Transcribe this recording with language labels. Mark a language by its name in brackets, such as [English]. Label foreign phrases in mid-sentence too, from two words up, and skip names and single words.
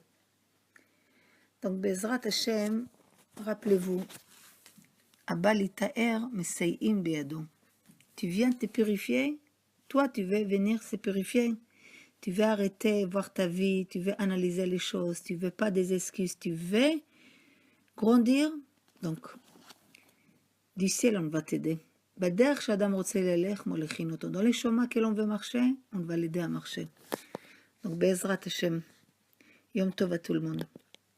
[Hebrew] Donc, בעזרת השם, rappelez-vous, הבא לטהר מסייעים בידו. [French] Tu viens te purifier, toi tu veux venir se purifier. Tu veux arrêter, voir ta vie, tu veux analyser les choses, tu veux pas des excuses, tu veux grandir. Donc, du ciel, on va t'aider. [Hebrew] בדרך שאדם רוצה ללך, מוליכים אותו. [French] Dans les chemins que l'on veut marcher, on va l'aider à marcher. Donc, [Hebrew] בעזרת השם, יום טוב [French] à tout le monde.